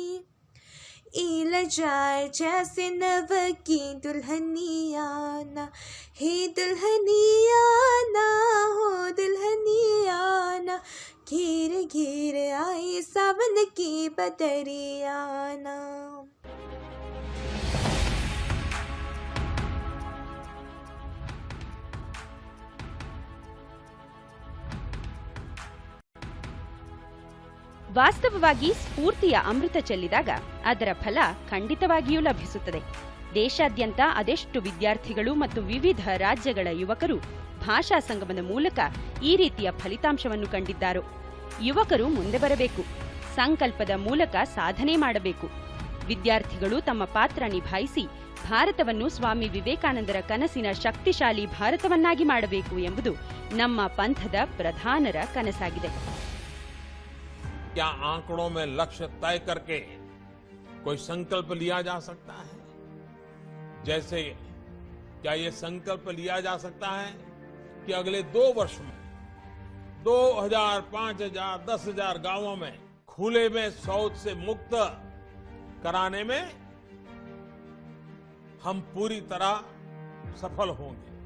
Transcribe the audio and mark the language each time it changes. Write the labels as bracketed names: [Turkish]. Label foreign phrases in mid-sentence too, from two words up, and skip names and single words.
[Hindi] ईल जाए जैसे नव की दुल्हनियाना, हे दुल्हनियाना हो दुल्हनियाना. घेर घेर आए सावन की बदरियाना. [Kannada] ವಾಸ್ತವವಾಗಿ ಸ್ಫೂರ್ತಿಯ ಅಮೃತ ಚೆಲ್ಲಿದಾಗ ಅದರ ಫಲ ಖಂಡಿತವಾಗಿಯೂ ಲಭಿಸುತ್ತದೆ. ದೇಶಾದ್ಯಂತ ಅದೆಷ್ಟು ವಿದ್ಯಾರ್ಥಿಗಳು ಮತ್ತು ವಿವಿಧ ರಾಜ್ಯಗಳ ಯುವಕರು ಭಾಷಾ ಸಂಗಮದ ಮೂಲಕ ಈ ರೀತಿಯ ಫಲಿತಾಂಶವನ್ನು ಕಂಡಿದ್ದಾರೋ. ಯುವಕರು ಮುಂದೆ ಬರಬೇಕು, ಸಂಕಲ್ಪದ ಮೂಲಕ ಸಾಧನೆ ಮಾಡಬೇಕು. ವಿದ್ಯಾರ್ಥಿಗಳು ತಮ್ಮ ಪಾತ್ರ ನಿಭಾಯಿಸಿ ಭಾರತವನ್ನು ಸ್ವಾಮಿ ವಿವೇಕಾನಂದರ ಕನಸಿನ ಶಕ್ತಿಶಾಲಿ ಭಾರತವನ್ನಾಗಿ ಮಾಡಬೇಕು ಎಂಬುದು ನಮ್ಮ ಪಂಥದ ಪ್ರಧಾನರ ಕನಸಾಗಿದೆ. [Hindi] क्या आंकड़ों में लक्ष्य तय करके कोई संकल्प लिया जा सकता है? जैसे क्या ये संकल्प लिया जा सकता है कि अगले 2 वर्ष में 2000, 5000, 10,000 गांवों में खुले में शौच से मुक्त कराने में हम पूरी तरह सफल होंगे?